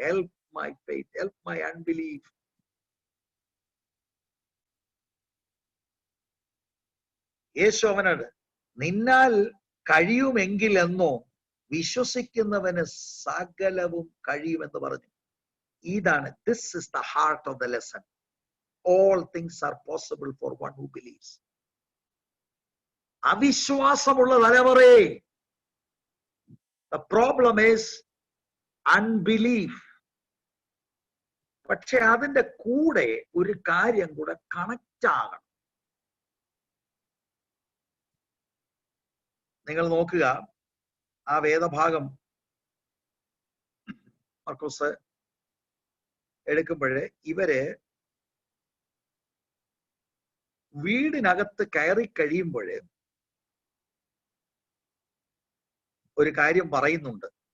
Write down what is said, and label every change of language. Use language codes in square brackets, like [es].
[en] Help my faith, help my unbelief. [ml] യേശു അവനോട് നിന്നാൽ കഴിയുമെങ്കിൽ എന്നോ, വിശ്വസിക്കുന്നവന് സകലവും കഴിയുമെന്ന് പറഞ്ഞു. ഇതാണ്, [en] This is the heart of the lesson. All things are possible for one who believes. [ml] അവിശ്വാസമുള്ള തലമുറയെ, [en] the problem is unbelief. [ml] പക്ഷെ അതിന്റെ കൂടെ ഒരു കാര്യം കൂടെ കണക്റ്റ് ആകണം. നിങ്ങൾ നോക്കുക, ആ വേദഭാഗം മർക്കോസ് എടുക്കുമ്പോഴേ ഇവര് വീടിനകത്ത് കയറി കഴിയുമ്പോഴേ ഒരു കാര്യം പറയുന്നുണ്ട്.